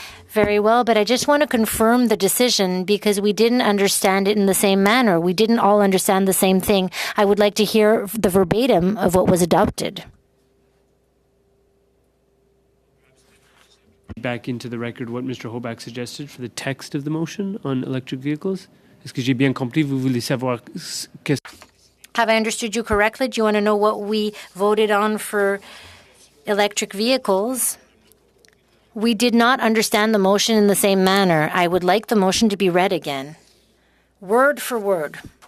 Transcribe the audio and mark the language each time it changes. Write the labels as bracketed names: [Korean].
[English] Very well, but I just want to confirm the decision because we didn't understand it in the same manner. We didn't all understand the same thing. I would like to hear the verbatim of what was adopted. Back into the record what Mr. Hoback suggested for the text of the motion on electric vehicles. [French] Est-ce que j'ai bien compris? Vous voulez savoir qu'est-ce... [English] Have I understood you correctly? Do you want to know what we voted on for electric vehicles? We did not understand the motion in the same manner. I would like the motion to be read again, word for word.